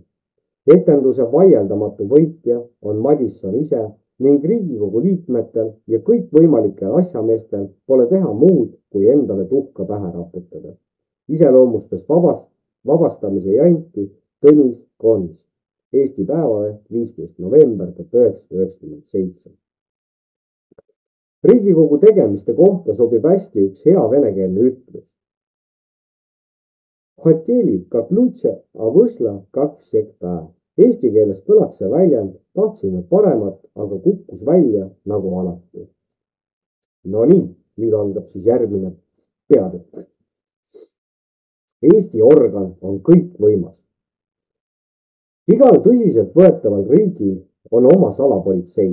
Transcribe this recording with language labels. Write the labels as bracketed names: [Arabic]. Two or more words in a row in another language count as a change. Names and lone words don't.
[Estonian] Etenduse vaieldamatu võitja on Madisson ise ning Riigikogu liikmetel ja kõikvõimalikel asjameestel pole teha muud, kui endale tuhka pähe raputada. Iseloomustas vabastamise janti Tõnis Kons. Eesti Päevaleht 15. november 1997. Riigikogu tegemiste kohta sobib hästi üks hea venekeelne ütlus. [Russian] Хотели как лучше, а вышло как всегда. [Estonian] Eesti keeles kõlaks see väljend, tahtsime paremat, aga kukkus välja nagu alati. No nii, nüüd algab siis järgmine peatükk. Eesti organ on kõikvõimas. Igal tõsiselt võetaval riigil on oma salapolitsei.